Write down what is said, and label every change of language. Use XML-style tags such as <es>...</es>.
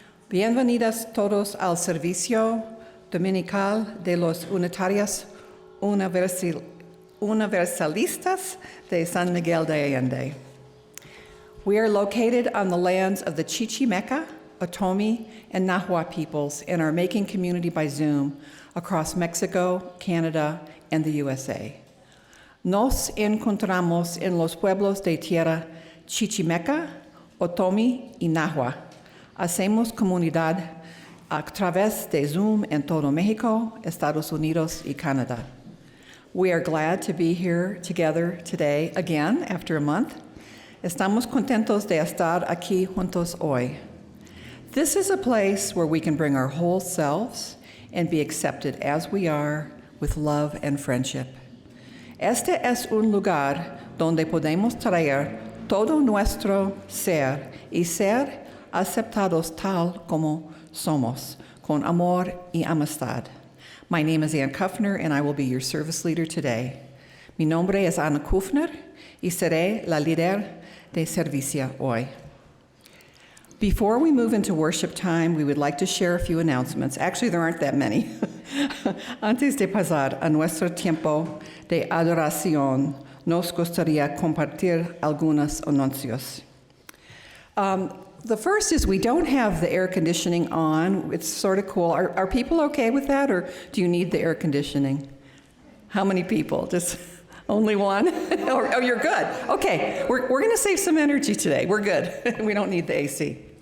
<es>Bienvenidos todos al servicio dominical de los Unitarios Universalistas de San Miguel de Allende.</es> <en>We are located on the lands of the Chichimeca, Otomi, and Nahua peoples and are making community by Zoom across Mexico, Canada, and the USA.</en> <es>Nos encontramos en los pueblos de tierra Chichimeca, Otomi, y Nahua. Hacemos comunidad a través de Zoom en todo Mexico, Estados Unidos, y Canadá.</es> <en>We are glad to be here together today again after a month.</en> <es>Estamos contentos de estar aquí juntos hoy.</es> <en>This is a place where we can bring our whole selves and be accepted as we are with love and friendship.</en> <es>Este es un lugar donde podemos traer todo nuestro ser y ser aceptados tal como somos, con amor y amistad.</es> <en>My name is Ann Kuffner, and I will be your service leader today.</en> <es>Mi nombre es Ana Kuffner, y seré la líder de servicio hoy.</es> <en>Before we move into worship time, we would like to share a few announcements. Actually, there aren't that many.</en> <es>Antes de pasar a nuestro tiempo de adoración, nos gustaría compartir algunos anuncios.</es> <en>The first is we don't have the air conditioning on. It's sort of cool. Are people okay with that, or do you need the air conditioning? How many people? Just only one? Oh, you're good. Okay, we're going to save some energy today. We're good. We don't need the AC.</en>